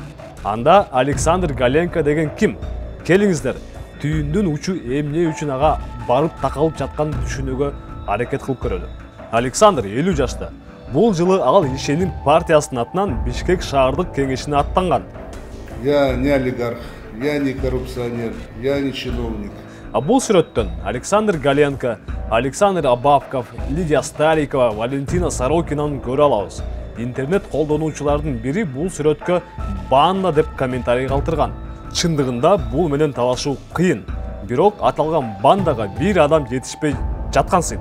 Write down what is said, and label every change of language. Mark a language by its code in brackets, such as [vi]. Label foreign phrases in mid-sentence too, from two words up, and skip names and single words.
[ky] Анда Александр Галенко деген ким? Келиңиздер, түйүндүн учу эмне үчүн ага барып такалып жатканын түшүнүүгө аракет кылып көрөлү. Александр 50 жашта. Бул жылы ал Ишенин партиясынын атынан Бишкек шаардык кеңешине аттанган. [ru] Я не олигарх, я не коррупционер, я не чиновник. [ky] А бул сүрөттөн Александр Галенко, Александр Абабков, Лидия Старикова, Валентина Сорокинаны көрө алабыз. Интернет колдонуучулардын бири бул сүрөткө банда деп комментарий калтырган. Чындыгында бул менен талашуу кыйын. Бирок аталган бандага бир адам жетишпей жаткансың.